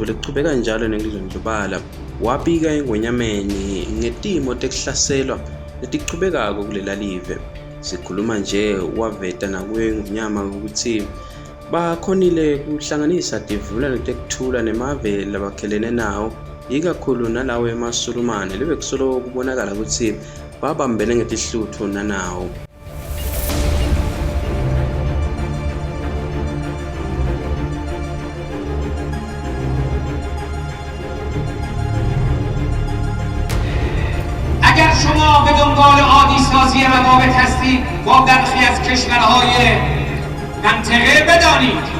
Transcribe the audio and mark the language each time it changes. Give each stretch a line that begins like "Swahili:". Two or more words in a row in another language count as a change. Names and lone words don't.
Swati: leqhubeka njalo nenglizondlubala wabika engwenyameni ngetimo tekuhlaselwa letiqhubekako kulela live sikhuluma nje waveta nakwenyama ukuthi bakhonile kuhlanganisa tivumelwano tekuthula nemave labakhelene nawo ikakhulu nalawo emasulumane lebekusolo kubonakala ukuthi babambene ngetihluthu nanawo.
Persian: اگر شما به دنبال عادی سازی روابط هستید با برخی از کشورهای منطقه بدانید